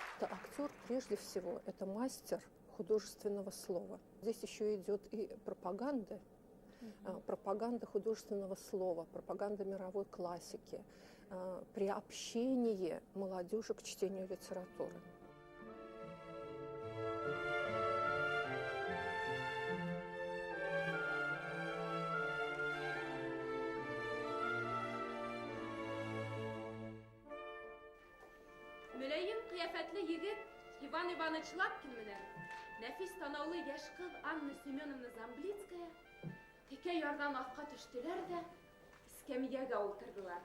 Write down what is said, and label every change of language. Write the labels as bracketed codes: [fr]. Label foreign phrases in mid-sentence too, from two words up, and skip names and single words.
[ru] что актер, прежде всего, это мастер художественного слова. Здесь еще идет и пропаганда, пропаганда художественного слова, пропаганда мировой классики, приобщение молодежи к чтению литературы. [ba] Мөләйем кыяфәтле егет Иван Иванович Лапкин менән нәфис танаулы яшь кыз Анна Семеновна Замблицкая текә ярдан аҫҡа төштөләр ҙә эскәмйәгә ултырҙылар.